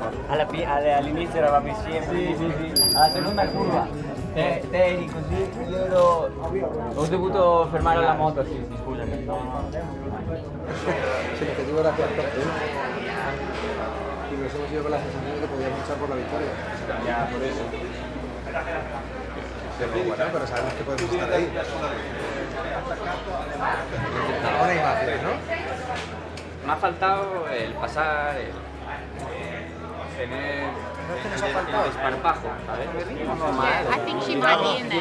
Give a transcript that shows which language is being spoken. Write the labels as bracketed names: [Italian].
[Italian] All'inizio eravamo insieme. Sì. Alla seconda curva, te eri così, io ho dovuto fermare la moto, sì, scusami. [Spanish] Sí, te digo la cuarta y nos hemos ido con la sensación de que podíamos luchar por la victoria. Ya, por eso. Pero bueno, pero sabemos que podemos estar ahí. Ahora hay más, ¿no? Me ha faltado el pasar, tener el desparpajo, ¿sabes? [English] I think she might be in there.